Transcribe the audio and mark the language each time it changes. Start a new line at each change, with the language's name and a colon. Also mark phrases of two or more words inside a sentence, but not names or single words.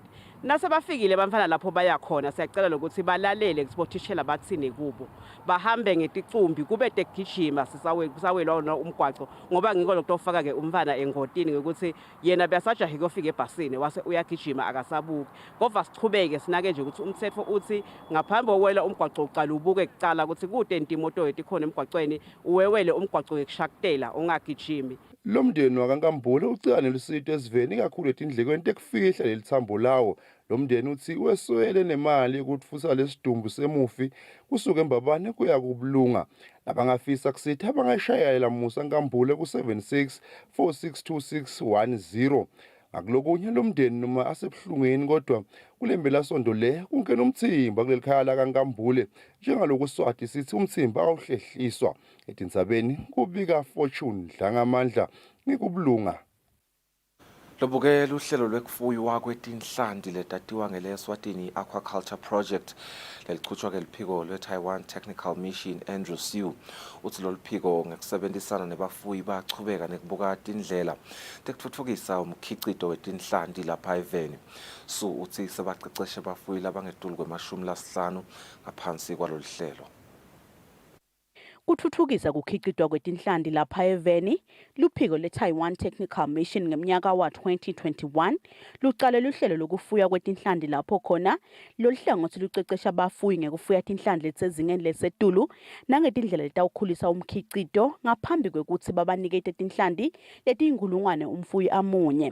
Swati: Nase bafikile abantwana lapho baya khona siyacela lokuthi balalele kusibothishela bathini kubo bahambe ngeticumbi kube tegijima sisawelwa umgwaco ngoba ngiko lokufaka ke umfana engodini ukuthi yena besajahe kufika ebhasini wase uyagijima akasabuki ngova sichubeke sinake nje ukuthi umthetho uthi ngaphambi kokwela umgwaco uqala ubuke kucala ukuthi kude ntimoto yetikhona emgwacweni uwewele umgwaco wekushaktela ungagijimi. Lo mndeni wakaNkambule ucela nelusito esiveni kakhulu etindlekweni tekufihla lelithambo lawo Lo mndeni uthi weswele nemali yokutfusa lesidumbu semufi kusuka eMbabane kuya kuBulunga. Labangafisa kusithi abangayishayela Musa Nkambule ku76 462610. Akulokunye lo mndeni noma asebuhlungeni kodwa kule mpelasonto le kungena umthimba kuleli khaya la kaNkambule njengaloku Swati sithi umthimba awuhlehliswa. Etindzabeni kubika Fortune Dlangamandla ngikubulunga. Lobukela uhlelo lwekufuywa kwetinhlanti letatiwa ngele Eswatini Aquaculture Project leliqhutshwa ke liphiko lwe-Taiwan Technical Mission Andrew Siu. Uthi lolu phiko ngekusebenzisana nebafuyi bachubeka nekubuka tindlela tekutfutfukisa umkhicito wetinhlanti lapha eveni. Su uthi sebaqeqeshe abafuyi labangedluli kwema-50 ngaphansi kwalolu hlelo. Kuthuthukisa kukhicitwa kwetinhlanti lapha eveni, luphiko le-Taiwan Technical Mission ngeminyaka wa-2021 lucale luhlelo lokufuya kwetinhlanti lapho khona lolu hlangothi lucecesha abafuyi ngekufuya tinhlanti letisezingeni lesetulu nangetindlela letawukhulisa umkhicito ngaphambi kwekuthi babanikete tinhlanti letiyinkulungwane umfuyi amunye.